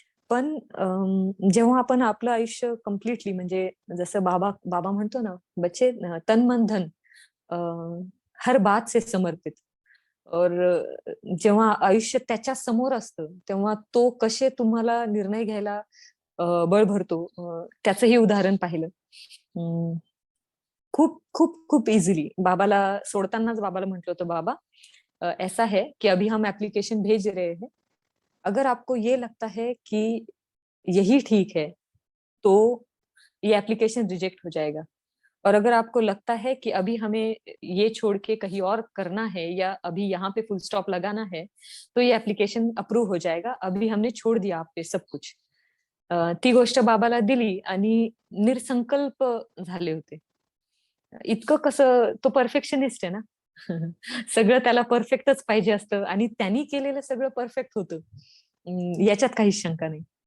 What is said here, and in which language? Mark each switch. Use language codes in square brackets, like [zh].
[mr] पण जेव्हा आपण आपलं आयुष्य कम्प्लिटली, म्हणजे जसं बाबा बाबा म्हणतो ना, [hi] बच्चे तन मन धन, अ, हर बात से समर्पित. [mr] और जेव्हा आयुष्य त्याच्या समोर असतं तेव्हा तो कसे तुम्हाला निर्णय घ्यायला बळ भरतो, त्याचंही उदाहरण पाहिलं. [hi] अं, [mr] खूप खूप खूप इझिली बाबाला सोडतानाच बाबाला म्हटलं होतं, [hi] बाबा ऐसा है कि अभी हम एप्लीकेशन भेज रहे हैं, अगर आपको ये लगता है कि यही ठीक है तो ये एप्लीकेशन रिजेक्ट हो जाएगा, और अगर आपको लगता है कि अभी हमें ये छोड़ के कहीं और करना है या अभी यहाँ पे फुल स्टॉप लगाना है तो ये एप्लीकेशन अप्रूव्ह हो जाएगा, अभी हमने छोड़ दिया आप पे सब कुछ. [mr] ती गोष्ट बाबाला दिली आणि निरसंकल्प झाले होते. इतकं कसं, तो परफेक्शनिस्ट आहे ना. सगळं त्याला परफेक्टच पाहिजे असतं आणि त्यांनी केलेलं सगळं परफेक्ट होतं. याच्यात काहीच शंका नाही.